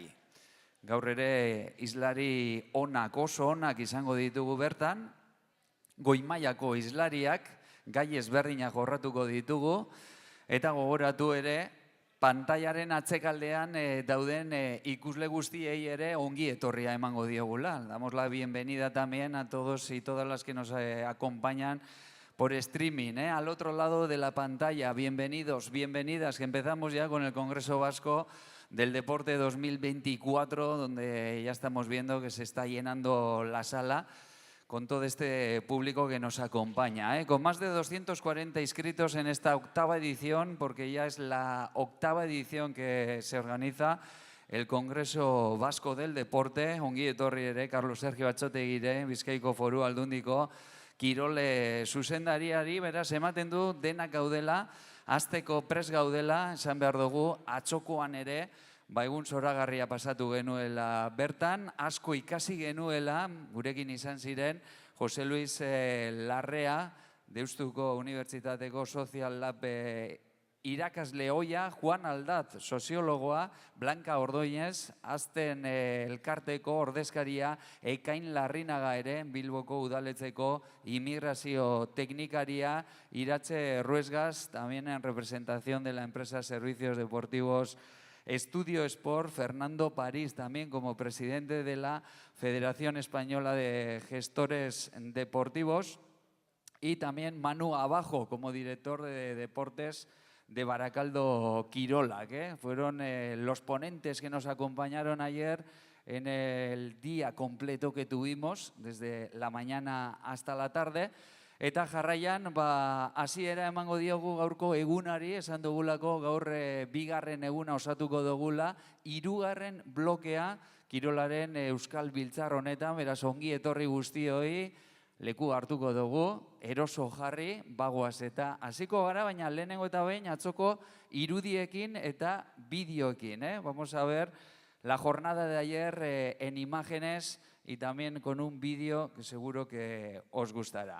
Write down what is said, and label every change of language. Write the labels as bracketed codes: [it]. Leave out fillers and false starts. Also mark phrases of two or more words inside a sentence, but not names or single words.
[eu] Gaur ere islari onak, oso onak izango ditugu bertan, goi-mailako islariak, gai ezberdinak jorratuko ditugu, eta gogoratu ere, pantailaren atzekaldean dauden ikusle guztiei ere ongi etorria emango diogula. [es] Damos la bienvenida también a todos y todas las que nos acompañan por streaming. Al otro lado de la pantalla, bienvenidos, bienvenidas, que empezamos ya con el Congreso Vasco del Deporte 2024, donde ya estamos viendo que se está llenando la sala con todo este público que nos acompaña, con más de 240 inscritos en esta 8ª edición, porque ya es la 8ª edición que se organiza el Congreso Vasco del Deporte. [eu] Ongi etorri ere, Carlos Sergio Atxotegire, Bizkaiko Foru Aldundiko kirole zuzendariari, beraz, ematen du denak gaudela, hasteko prest gaudela, esan behar dugu, atzokoan ere, egun zoragarria pasatu genuela bertan, asko ikasi genuela, gurekin izan ziren, Jose Luis Larrea, Deustuko Unibertsitateko Social Lab irakasle ohia, Juan Aldat, soziologoa, Blanca Ordoinez, Azten elkarteko ordezkaria, Ekain Larrinaga ere, Bilboko udaletxeko immigrazio teknikaria, Iratxe Ruesgaz, [es] también en representación de la empresa Servicios Deportivos Estudio Sport, Fernando París, también como presidente de la Federación Española de Gestores Deportivos, y también Manu Abajo, como director de deportes de Barakaldo Kirola, que fueron los ponentes que nos acompañaron ayer en el día completo que tuvimos, desde la mañana hasta la tarde. [eu] Eta jarraian, hasiera emango diogu gaurko egunari, esan dugulako gaur 2. eguna osatuko dugula, 3. blokea kirolaren Euskal Biltzar honetan, beraz ongi etorri guztioi, leku hartuko dugu, eroso jarri, bagoaz eta hasiko gara, baina lehenengo eta behin atzoko irudiekin eta bideoekin. [es] Vamos a ver la jornada de ayer en imágenes y también con un vídeo que seguro que os gustará.